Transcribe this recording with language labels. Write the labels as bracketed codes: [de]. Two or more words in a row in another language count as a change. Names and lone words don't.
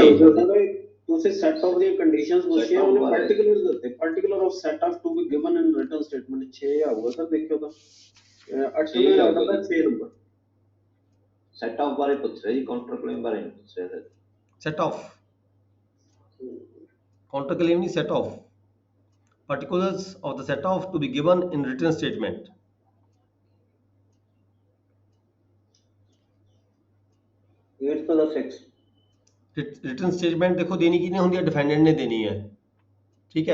[pa] ਗੱਲ ਤੁਸੀਂ [en] set off [pa] ਦੀ ਕੰਡੀਸ਼ਨਸ ਪੁੱਛੀਆਂ, ਉਹਨੇ ਪਾਰਟਿਕੂਲਰ ਦਿੱਤੇ, [en] particular of set off to be given in written statement [pa] 6 ਆਊਗਾ ਸਰ, ਦੇਖਿਓ ਤਾਂ 8 ਨੂੰ ਆਉਂਦਾ 6 ਨੰਬਰ। [en] set off [pa] ਬਾਰੇ ਪੁੱਛ ਰਿਹਾ ਜੀ, [en] counter claim [pa] ਬਾਰੇ ਨਹੀਂ ਪੁੱਛ ਰਿਹਾ। [en] set off, counter claim ਨਹੀਂ, set off. Particulars of the set off to be given in written statement. Eight to the 6 written statement [pa] ਦੇਖੋ ਦੇਣੀ ਕਿਹਨੇ ਹੁੰਦੀ ਹੈ? ਡਿਫੈਂਡੈਂਟ ਨੇ ਦੇਣੀ ਹੈ। [hi] ठीक है।